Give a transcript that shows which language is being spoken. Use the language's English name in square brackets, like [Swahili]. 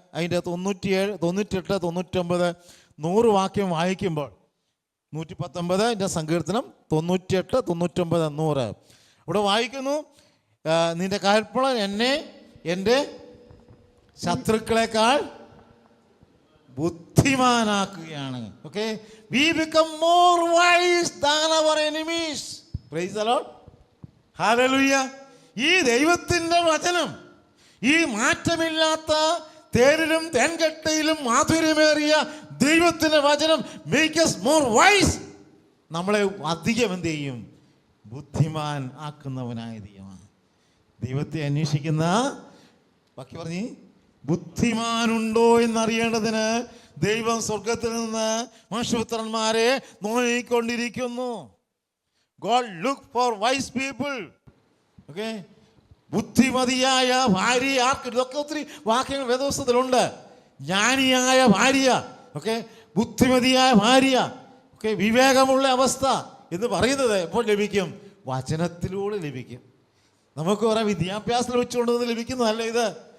[Malayalam] അതിൻ്റെ 97, 98, 99, 100 വാക്യം വായിക്കുമ്പോൾ, 119 സങ്കീർത്തനം 98, 99, 100 ഇവിടെ വായിക്കുന്നു, നിന്റെ കൽപ്പന എന്നെ എൻ്റെ ശത്രുക്കളെക്കാൾ ബുദ്ധിമാനാക്കുകയാണ്. [English] Okay, we become more wise than our enemies. Praise the Lord. Hallelujah. [Malayalam] ഈ ദൈവത്തിൻ്റെ വചനം, ഈ മാറ്റമില്ലാത്ത തേരിലും തേൻകട്ടയിലും മാധുര്യമേറിയ ദൈവത്തിൻ്റെ വചനം make us more wise. നമ്മളെ അധികം എന്ത് ചെയ്യും? ബുദ്ധിമാൻ ആക്കുന്നവനായ ദൈവമാണ്. ദൈവത്തെ അന്വേഷിക്കുന്ന, ബാക്കി പറഞ്ഞ്, ബുദ്ധിമാനുണ്ടോ എന്നറിയേണ്ടതിന് ദൈവം സ്വർഗത്തിൽ നിന്ന് മനുഷ്യപുത്രന്മാരെ നോക്കിക്കൊണ്ടിരിക്കുന്നു. [English] God look for wise people. [Malayalam] Okay, ബുദ്ധിമതിയായ ഭാര്യ ആർക്ക്? ഇതൊക്കെ ഒത്തിരി വാക്യങ്ങൾ വേദപുസ്തകത്തിലുണ്ട്. ജ്ഞാനിയായ ഭാര്യ, ഓക്കെ, ബുദ്ധിമതിയായ ഭാര്യ, ഓക്കെ, വിവേകമുള്ള അവസ്ഥ എന്ന് പറയുന്നത് എപ്പോൾ ലഭിക്കും? വചനത്തിലൂടെ ലഭിക്കും. നമുക്ക് കുറേ വിദ്യാഭ്യാസം വെച്ചുകൊണ്ടത് ലഭിക്കുന്നതല്ല ഇത്.